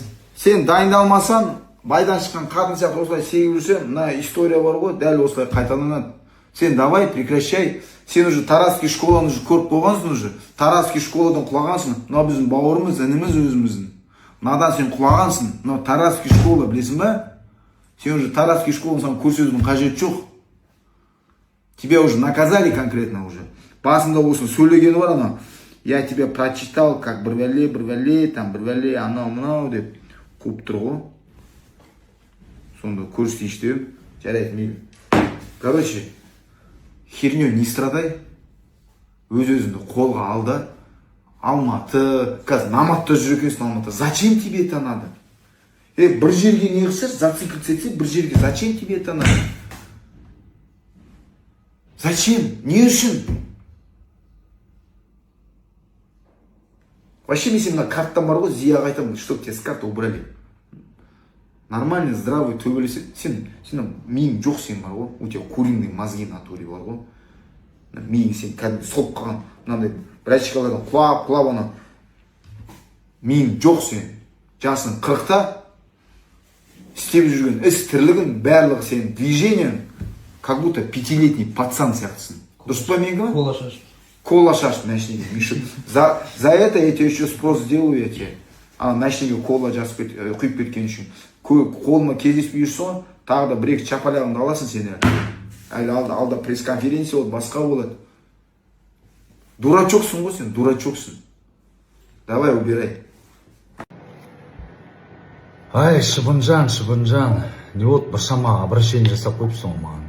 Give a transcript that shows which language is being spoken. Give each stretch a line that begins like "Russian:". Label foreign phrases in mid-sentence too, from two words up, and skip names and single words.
Kazakh: Сен дайындалмасаң, байдан шыққан қатын сияқты осылай сегіп жүрсем, мына история бар ғой, дәл осылай қайталанады.
Russian: Сен давай, прекращай.
Kazakh: Сен уже Таразский школаны көріп қойғансың уже. Таразский школадан құлағансың. Мына біздің бауырымыз, ініміз өзіміздің. Мынадан сен құлағансың. Мына Таразский школа, білесің ба? Сен уже Таразский школаны саған көрсетудің қажеті жоқ.
Russian: Тебя уже наказали конкретно уже.
Kazakh: Басында болсын сөйлегені бар ана.
Russian: Я тебя прочитал, как
Kazakh: бірвәле, анау, деп қуып тұр ғой. Сонда көрсетейінші деп. Жарайды, мейлі.
Russian: Короче, херню не страдай.
Kazakh: Өз-өзіңді қолға алды. Алматы, қазір наматта жүр екенсің Алматы.
Russian: Зачем тебе это надо?
Kazakh: Бір жерге не қылсаш, зациклиться етсе, бір жерге
Russian: зачем тебе это надо? Зачем?
Kazakh: Не үшін? Вообще мен сен мына карттан бар ғой, Зияға айтамын,
Russian: чтоб тебя с карты убрали. Нормальный, здравый,
Kazakh: төбелесе. Сен миың жоқ сен бар ғой,
Russian: у тебя куриный мозги натуре
Kazakh: бар ғой. Миың сен кәдімгі солып қалған, мынандай брачкалардан құлап ана. Миың жоқ сен. Жасың 40-та, істеп жүрген іс тірлігін, барлығы сенің движениең
Russian: как будто 5-летний пацан
Kazakh: сияқтысың. Дұрыс па менікі? Кола шаш. Кола шаш машинеге, Мишут.
Russian: За это я тебе еще спрос сделаю, я тебе.
Kazakh: Машинеге кола жазып құйып кеткен үшін. Қолыма кездеспей жүрсің, тағы да бір-екі чапалағыңды аласың сені. Әлі алда пресс-конференция болады, басқа болады. Дурачоксың ғой сен, дурачоксың.
Russian: Давай, убирай.
Kazakh: Ай, Шыбынжан, не вот біршама обращение жасап қойыпсың ғой маған.